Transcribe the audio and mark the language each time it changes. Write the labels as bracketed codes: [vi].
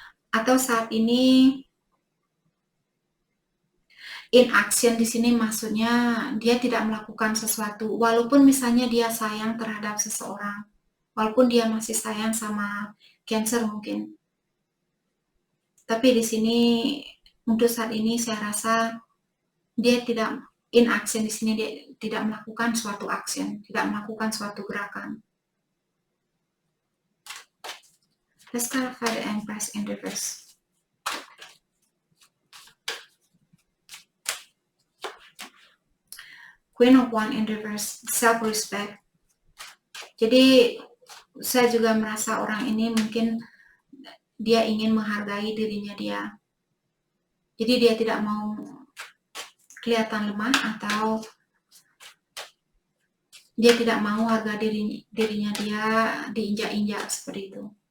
[id] atau saat ini in action di sini maksudnya dia tidak melakukan sesuatu walaupun misalnya dia sayang terhadap seseorang, walaupun dia masih sayang sama Cancer mungkin. Tapi di sini untuk saat ini saya rasa dia tidak in action di sini, dia tidak melakukan suatu action, tidak melakukan suatu gerakan. [en] Let's clarify the Empress in reverse. Queen of Wands in reverse, self-respect. [id] Jadi saya juga merasa orang ini mungkin dia ingin menghargai dirinya dia. Jadi dia tidak mau kelihatan lemah atau dia tidak mau harga dirinya dia diinjak-injak seperti itu.